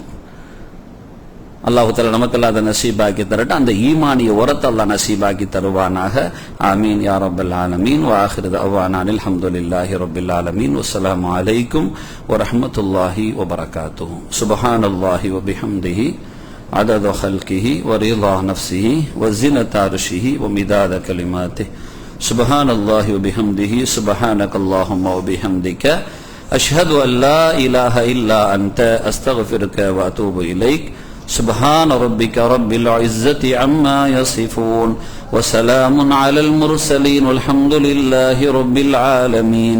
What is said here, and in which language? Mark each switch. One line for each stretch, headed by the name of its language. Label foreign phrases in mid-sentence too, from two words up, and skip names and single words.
Arabic: الله تعالى
Tamil: நமக்கெல்லாம் அதை நசீபாக்கி தரட்டும். அந்த ஈமானிய உரத்தை அல்லாஹ் நசீபாக்கி தருவானாக.
Arabic: آمين يا رب العالمين. وآخر دعوانا الحمد لله رب العالمين. والسلام عليكم ورحمة الله وبركاته. سبحان الله وبحمده عدد خلقه ورضا نفسه وزنة عرشه ومداد كلماته. سبحان الله وبحمده. سبحانك اللهم وبحمدك أشهد أن لا إله إلا أنت أستغفرك وأتوب إليك. سبحان ربك رب العزة عما يصفون وسلام على المرسلين والحمد لله رب العالمين.